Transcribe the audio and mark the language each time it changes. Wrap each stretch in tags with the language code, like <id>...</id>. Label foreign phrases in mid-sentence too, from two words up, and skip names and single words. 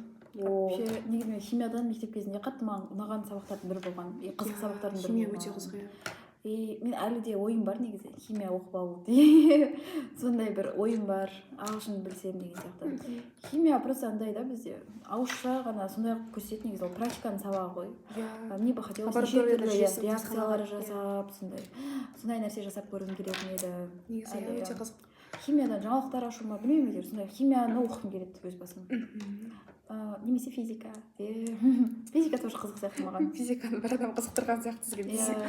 <kk>Вообще негізі мен химиядан мектеп кезінде қатты маған ұнаған сабақтардың бірі болған, қызық сабақтардың бірі. Химия өте қызық. И мен әлі де ойым бар негізі химия оқып алу. Сондай бір ойым бар, ағылшын білсем деген сияқты. Химия просто андай да бізде ауызша ғана сондай көрсетеді, негізі ол практиканың сабағы ғой.</kk> <ru>Мне бы хотелось</ru> <kk>реакциялар жасап, сондай нәрсе жасап көргім келетін еді. Негізі өте қызық. Химиядан жаңалықтар ашуыма білмеймін егер сондай химияны оқығым келеді өз басым. Немесе физика. Физика тоже қызық сияқты маған. Физиканы бір адам қызықтырған сияқты сізге.</kk>